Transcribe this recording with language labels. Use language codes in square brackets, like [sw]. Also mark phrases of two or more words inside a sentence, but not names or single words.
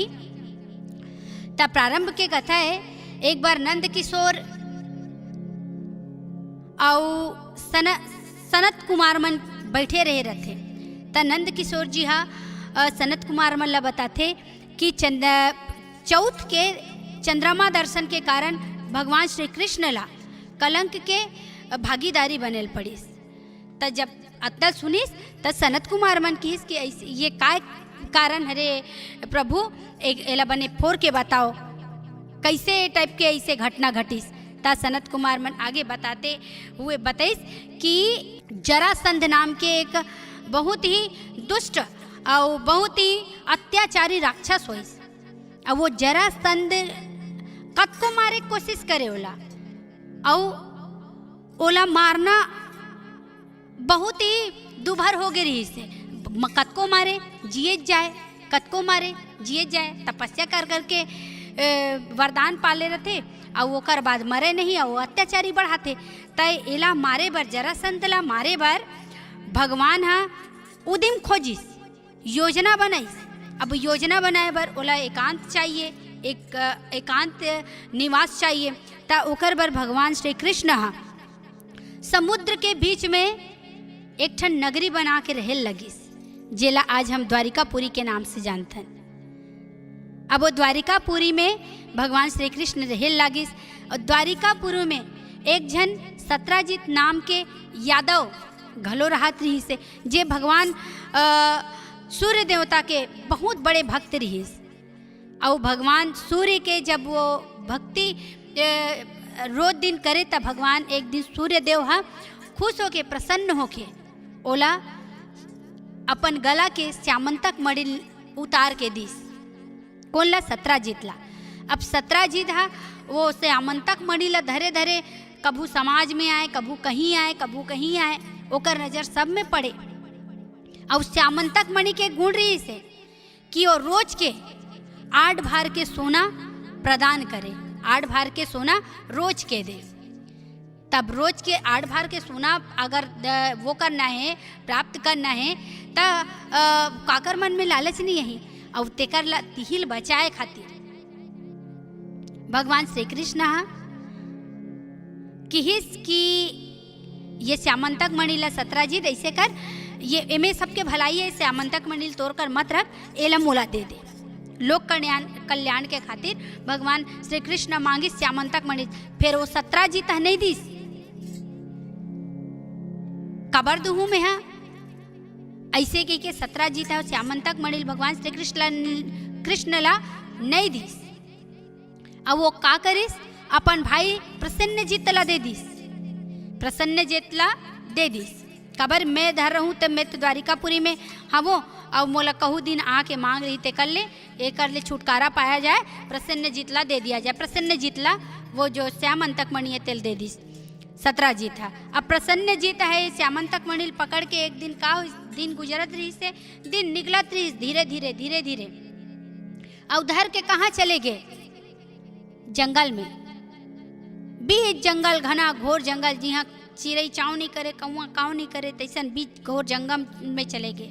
[hne] तब प्रारंभ के कथा है एक बार नंद किशोर और सनत कुमार मन बैठे रहे रहते। त नंद किशोर जी हा सनत कुमार मन ला बताते कि चौथ के चंद्रमा दर्शन के कारण भगवान श्री कृष्ण ला कलंक के भागीदारी बनेल पड़िस। त जब अतल सुनिस त सनत कुमार मन किस कि ये काय कारण हरे प्रभु एला बने फोर के बताओ कैसे टाइप के ऐसे घटना घटिस। ता सनत कुमार मन आगे बताते हुए बताइस कि जरासंध नाम के एक बहुत ही दुष्ट और बहुत ही अत्याचारी राक्षस होइस। और वो जरासंध कद को मारे कोशिश करे ओला और ओला मारना बहुत ही दुभर हो गई रही से। कतको मारे जिए जाए, कतको मारे जिए जाए, तपस्या कर करके वरदान पाले रहते और ओकर बाद मरे नहीं और अत्याचारी बढ़ाते। तय एला मारे बर जरासंध ला मारे बर भगवान हा उदिम खोजिस, योजना बनाइस। अब योजना बनाए बर ओला एकांत चाहिए, एकांत निवास चाहिए। ता ओकर बर भगवान श्री कृष्ण हा समुद्र के बीच में एक ठन नगरी बना के रहे लगिस, जेला आज हम द्वारिकापुरी के नाम से जानथन। अब वो द्वारिकापुरी में भगवान श्री कृष्ण रहे लगिस और द्वारिकापुरी में एक जन सत्राजित नाम के यादव घलो रहत रही से, जे भगवान सूर्य देवता के बहुत बड़े भक्त रहिस। और भगवान सूर्य के जब वो भक्ति रोज दिन करे तब भगवान एक दिन सूर्य देव हा खुश होके प्रसन्न होके ओला अपन गला के श्यामंतक मणि उतार के दिस। कौन ला? सत्राजित ला। अब सत्राजित हा वो श्यामंतक मणि ला धरे धरे कभू समाज में आए, कभू कहीं आए, कभू कहीं आए, ओकर नजर सब में पड़े। और श्यामंतक मणि के गुण रही से कि वो रोज के 8 भार के सोना प्रदान करे, 8 भार के सोना रोज के दे। तब रोज के 8 भार के सोना अगर वो करना है, प्राप्त करना है, तो काकर मन में लालच नहीं है और तेकर ला तिहिल बचाए खातिर भगवान श्री कृष्ण किहिस कि ये श्यामंतक मणि ला सत्राजित ऐसे कर, ये एमे सबके भलाई है, श्यामंतक मणि तोड़ कर मत रख, एला मोला दे दे। लोक कल्याण के खातिर भगवान श्री कृष्ण मांगी श्यामंतक मणि। फिर वो सत्राजित नहीं दिस, कबर दुहू में है ऐसे कह के सत्राजित है श्यामंतक मणि भगवान श्री कृष्ण ला नहीं दिस। अब वो का करिस? अपन भाई प्रसन्नजीत ला दे दिस, प्रसन्नजीत ला दे दिस। कबर मैं धर रहूँ तब मैं तो द्वारिकापुरी में हवो और मोला कहूँ दिन आके मांग रही ते कर ले, ये कर ले, छुटकारा पाया जाए, प्रसन्नजीत ला दे दिया जाए। प्रसन्नजीत ला वो जो श्यामंतक मणि है तेल दे दिस, सत्राजित था। अब प्रसन्नजीत है श्यामंतक मणि पकड़ के एक दिन का दिन गुजरत रही से, दिन निकलत रही धीरे धीरे धीरे धीरे। और उधर के कहाँ चले गए? जंगल में, बीच जंगल, घना घोर जंगल, जी हाँ चिड़ई चाव नहीं करे, कौआ काव नहीं करे, तैसन बीच घोर जंगल में चले गए।